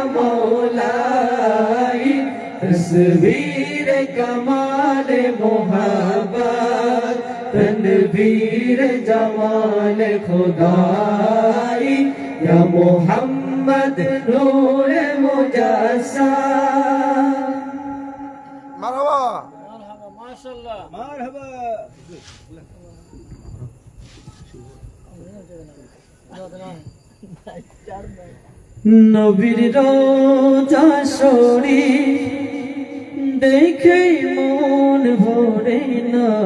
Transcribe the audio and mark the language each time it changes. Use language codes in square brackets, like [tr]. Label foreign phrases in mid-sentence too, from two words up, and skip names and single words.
[ur] مولائی تصویر کمال محبت تنویر جمال خدائی یا محمد نور مجسم [bn] মারহাবা মাশাআল্লাহ মারহাবা নবীর রোজা শরীফ দেখে মন ভরে না,